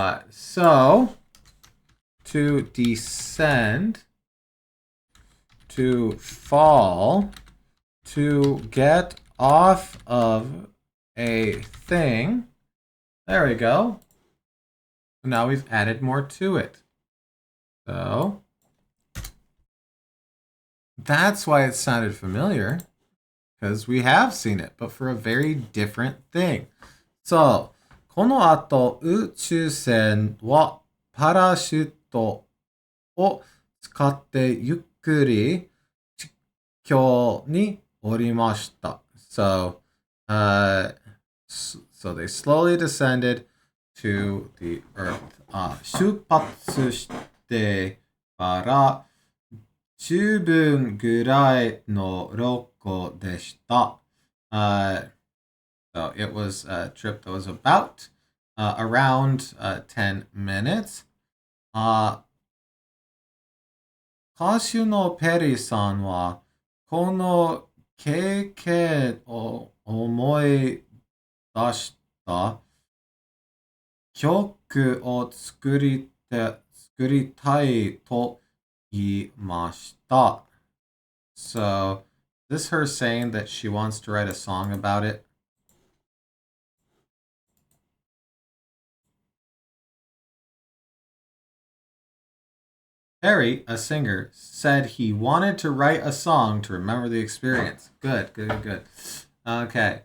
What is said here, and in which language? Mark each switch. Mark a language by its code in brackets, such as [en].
[en] So to descend, to fall, to get off of a thing. There we go. Now we've added more to it. So that's why it sounded familiar, because we have seen it, but for a very different thing. [ja] So この後、宇宙船はパラシュートを使ってゆっくり地球に降りました。 [en] So, so they slowly descended to the earth. [ja] 出発してから10分ぐらいのロコでした。 [en] So it was a trip that was about around 10 minutes. [ja] 歌手のペリーさんはこの経験を思い出した曲を作りたいと言いました。 [en] So, is this her saying that she wants to write a song about it? Harry, a singer, said he wanted to write a song to remember the experience. Good, good, good. Okay.